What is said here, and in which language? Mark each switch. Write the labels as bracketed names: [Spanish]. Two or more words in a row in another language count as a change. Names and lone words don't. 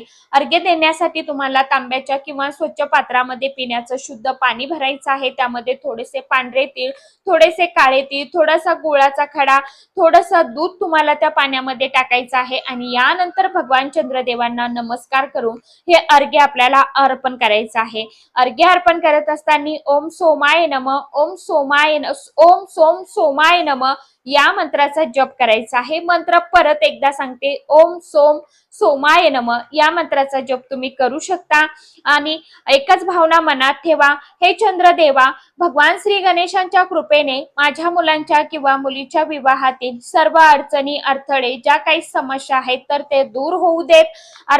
[Marathi] अर्घ्य देण्यासाठी तुम्हाला तांब्याच्या किंवा स्वच्छ पात्रामध्ये पिण्याचं शुद्ध पाणी भरायचं आहे। त्यामध्ये थोडेसे पांढरे तीळ, थोडेसे काळे तीळ, थोडासा गुळाचा खडा, थोडंसं दूध तुम्हाला त्या पाण्यामध्ये टाकायचं आहे आणि यानंतर भगवान चंद्रदेवांना नमस्कार करून हे अर्घ्य आपल्याला अर्पण करायचं आहे। अर्घ्य अर्पण करत असताना [Sanskrit] ओम सोमाय नमः, ओम सोम सोमाय नमः [Marathi] या मंत्राचा जप करायचा आहे। मंत्र परत एकदा सांगते, [Sanskrit] ओम सोम सोमाय नमः [Marathi] या मंत्राचा जप तुम्ही करू शकता आणि एकच भावना मनात ठेवा, हे चंद्रदेवा, भगवान श्री गणेशांच्या कृपेने माझ्या मुलांच्या किंवा मुलीच्या विवाहातील सर्व अडचणी, अडथळे, ज्या काही समस्या आहेत तर ते दूर होऊ देत।